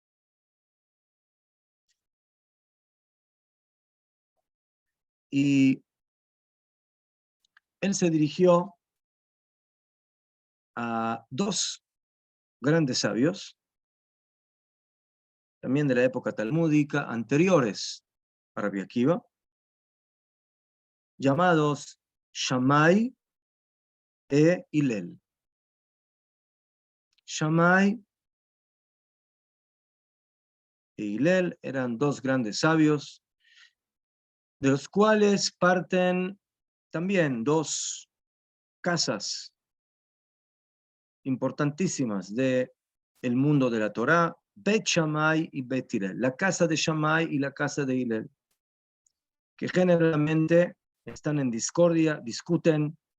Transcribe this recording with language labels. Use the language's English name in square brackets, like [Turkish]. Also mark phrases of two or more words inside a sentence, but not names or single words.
[Spanish] Y él se dirigió a dos grandes sabios, también de la época talmúdica, anteriores a Rabbi Akiva, llamados Shammai e Hillel. Shammai e Hillel eran dos grandes sabios, de los cuales parten también dos casas importantísimas del mundo de la Torá, Bet Shammai y Bet Hillel, la casa de Shammai y la casa de Hillel, que generalmente están en discordia, discuten